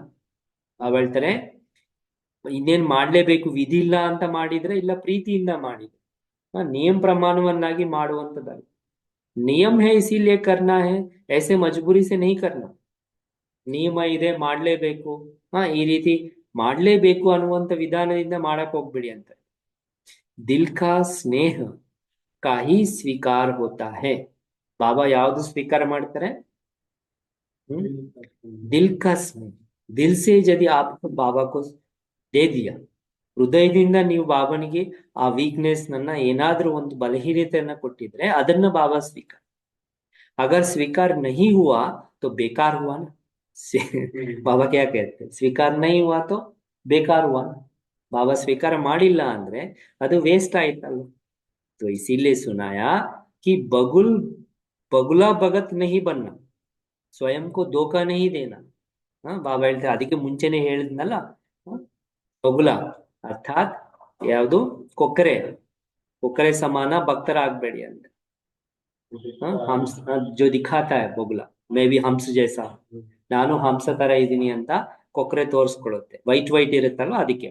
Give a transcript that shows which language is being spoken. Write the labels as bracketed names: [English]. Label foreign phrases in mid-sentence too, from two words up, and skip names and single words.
[Kannada] ಬಾಬಾ ಹೇಳ್ತಾರೆ ಇನ್ನೇನ್ ಮಾಡ್ಲೇಬೇಕು, ವಿಧಿ ಇಲ್ಲ ಅಂತ ಮಾಡಿದ್ರೆ, ಇಲ್ಲ ಪ್ರೀತಿಯಿಂದ ಮಾಡಿದ್ರೆ, ನಿಯಮ ಪ್ರಮಾಣವನ್ನಾಗಿ ಮಾಡುವಂತದ್ದಲ್ಲ. [Hindi] नियम है इसीलिए करना है, ऐसे मजबूरी से नहीं करना. [Kannada] ನಿಯಮ ಇದೆ ಮಾಡ್ಲೇಬೇಕು, ಈ ರೀತಿ ಮಾಡ್ಲೇಬೇಕು ಅನ್ನುವಂತ ವಿಧಾನದಿಂದ ಮಾಡಕ್ ಹೋಗ್ಬಿಡಿ ಅಂತ. [Hindi] दिल का स्नेह का ही स्वीकार होता है. [Kannada] बाबा ಯಾವುದು ಸ್ವೀಕಾರ ಮಾಡ್ತಾರೆ? [Hindi] दिल का स्नेह. दिल से यदि आपको बाबा को दे दिया, [Kannada] ಹೃದಯದಿಂದ ನೀವು ಬಾಬನಿಗೆ ಆ ವೀಕ್ನೆಸ್ ನನ್ನ ಏನಾದ್ರೂ ಒಂದು ಬಲಹೀನತೆಯನ್ನ ಕೊಟ್ಟಿದ್ರೆ ಅದನ್ನ ಬಾಬಾ ಸ್ವೀಕಾರ. [Hindi] अगर स्वीकार नहीं हुआ तो बेकार हुआ ना. बाबा क्या कहते हैं, स्वीकार नहीं हुआ तो बेकार हुआ ना. [Kannada] बाबा स्वीकार ಮಾಡಿಲ್ಲ ಅಂದ್ರೆ ಅದು ವೇಸ್ಟ್ ಆಯ್ತಲ್ಲ. [Hindi] तो इसीलिए सुनाया कि बगुल बगुला भगत नहीं बनना, स्वयं को धोखा नहीं देना. [Kannada] ಬಾಬಾ ಹೇಳ್ತಾರೆ, ಅದಕ್ಕೆ ಮುಂಚೆನೆ ಹೇಳಿದ್ನಲ್ಲ, ಬಗುಲ ಅರ್ಥಾತ್ ಯಾವುದು, ಕೊಕ್ಕರೆ, ಕೊಕ್ಕರೆ ಸಮಾನ ಭಕ್ತರಾಗಬೇಡಿ ಅಂತ. [Hindi] हंस जो दिखाता है बगुला, मैं भी हंस जैसा, [Kannada] ನಾನು ಹಂಸ ತರ ಇದೀನಿ ಅಂತ ಕೊಕ್ಕರೆ ತೋರಿಸ್ಕೊಳ್ಳುತ್ತೆ, [English] white white [Kannada] ಇರುತ್ತಲ್ವ ಅದಕ್ಕೆ.